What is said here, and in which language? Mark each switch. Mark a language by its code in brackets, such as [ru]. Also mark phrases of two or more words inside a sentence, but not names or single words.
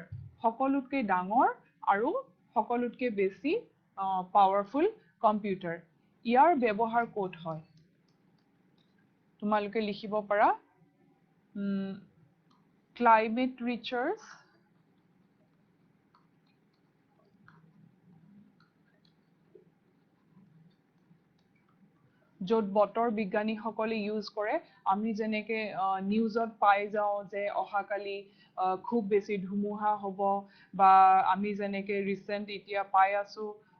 [as] সকলোতকৈ ডাঙৰ আৰু সকলোতকৈ বেছি [en] powerful computer. [as] ইয়াৰ ব্যৱহাৰ ক'ত হয়? তোমালোকে লিখিব পাৰা [en] climate research [as] য'ত বতৰ বিজ্ঞানীসকলে ইউজ কৰে আমি যেনেকে নিউজত পাই যাওঁ যে অহাকালি খুব বেছি ধুমুহা হ'ব বা আমি যেনেকে ৰিচেণ্ট এতিয়া পাই আছোঁ